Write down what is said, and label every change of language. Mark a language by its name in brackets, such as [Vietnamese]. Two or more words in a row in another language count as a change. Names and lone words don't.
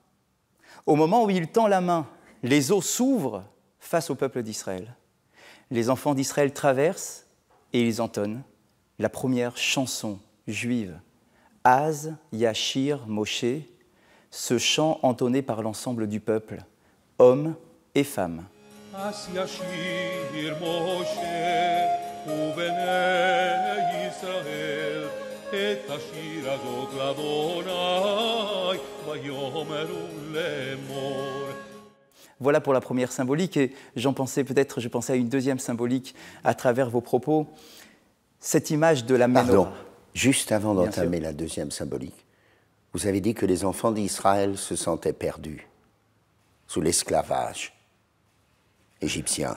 [French] Au moment où il tend la main, les eaux s'ouvrent face au peuple d'Israël. Les enfants d'Israël traversent et ils entonnent la première chanson juive, Az Yashir Moshe, ce chant entonné par l'ensemble du peuple, hommes et femmes. [Hebrew] אז ישיר משה ובני ישראל את השיר הזאת לאדוני, ויאמרו לאמור. [French] Voilà pour la première symbolique, et je pensais à une deuxième symbolique à travers vos propos, cette image de la menorah. Pardon, juste avant d'entamer la deuxième symbolique, vous avez dit que les enfants d'Israël se sentaient perdus sous l'esclavage égyptien.